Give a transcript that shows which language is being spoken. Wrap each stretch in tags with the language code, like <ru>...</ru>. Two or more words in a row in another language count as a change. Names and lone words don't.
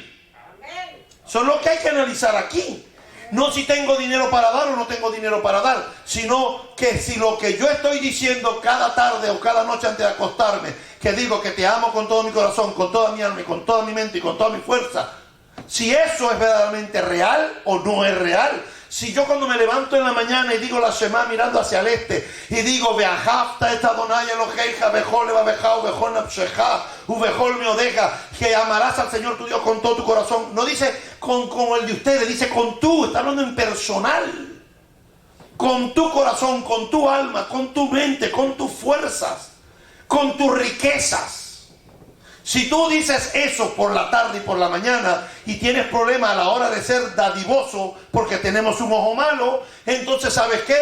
<es>Eso es lo que hay que analizar aquí. No si tengo dinero para dar o no tengo dinero para dar, sino que si lo que yo estoy diciendo cada tarde o cada noche antes de acostarme, que digo que te amo con todo mi corazón, con toda mi alma y con toda mi mente y con toda mi fuerza, si eso es verdaderamente real o no es real. Si yo cuando me levanto en la mañana y digo la Shema mirando hacia el este y digo</es> <he>ואהבת את אדני אלוהיך בכל לבבך ובכל נפשך ובכל מאודך,</he> <es>que amarás al Señor tu Dios con todo tu corazón, no dice como el de ustedes, dice con tú, está hablando en personal, con tu corazón, con tu alma, con tu mente, con tus fuerzas, con tus riquezas. Si tú dices eso por la tarde y por la mañana y tienes problemas a la hora de ser dadivoso porque tenemos un ojo malo, entonces ¿sabes qué?</es>